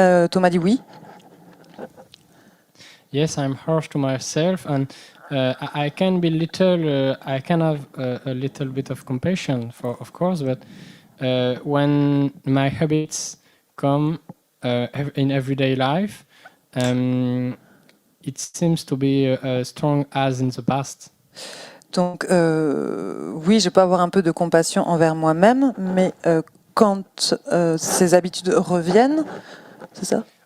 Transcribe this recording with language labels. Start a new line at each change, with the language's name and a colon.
French: Thomas dit oui.
English: Yes, I'm harsh to myself, and I can be little. I can have a little bit of compassion, of course, but when my habits come in everyday life, it seems to be strong as in the past.
French: Donc, oui, je peux avoir un peu de compassion envers moi-même, mais quand ces habitudes reviennent, c'est ça?